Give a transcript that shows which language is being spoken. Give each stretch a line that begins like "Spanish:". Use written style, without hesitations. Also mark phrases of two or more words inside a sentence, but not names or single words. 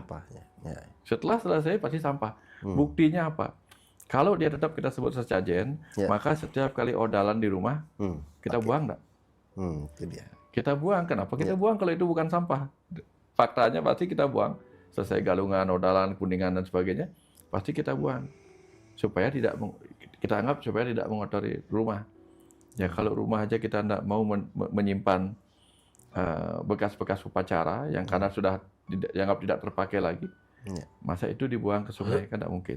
Indonesian: Setelah selesai pasti sampah. Buktinya apa? Kalau dia tetap kita sebut sesajen, maka setiap kali odalan di rumah, kita buang enggak? Itu dia. Kita buang. Kenapa kita buang kalau itu bukan sampah? Faktanya pasti kita buang. Selesai galungan, odalan, kuningan, dan sebagainya, pasti kita buang. Supaya kita anggap supaya tidak mengotori rumah. Ya kalau rumah aja kita tidak mau menyimpan bekas-bekas upacara yang karena sudah dianggap tidak terpakai lagi, masa itu dibuang ke sungai kan tidak mungkin.